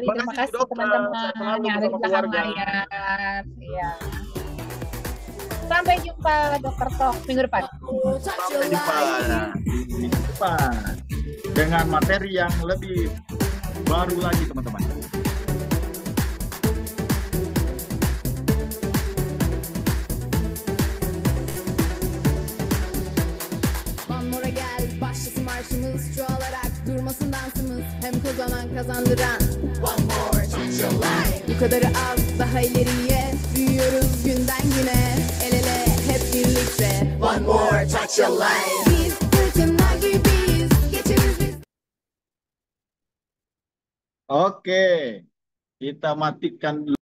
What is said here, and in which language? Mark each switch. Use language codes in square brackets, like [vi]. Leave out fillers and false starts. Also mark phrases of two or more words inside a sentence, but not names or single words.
[id] Terima Terima kasih Bu kasih Dokter, saya teman-teman selalu yang ada di bersama belakang keluarga. layar. Ya. Sampai jumpa Dokter Talk minggu depan. Sampai jumpa minggu depan dengan materi yang lebih baru lagi teman-teman. [tr] Mora gel başlasın marşımız Şu olarak durmasın dansımız Hem kazanan kazandıran [en] One more touch your life [tr] Bu kadarı az daha ileriye Büyüyoruz günden güne El ele hep birlikte [en] One more touch your life [tr] Biz fırtına gibiyiz Geçeriz biz [id] Oke, kita matikan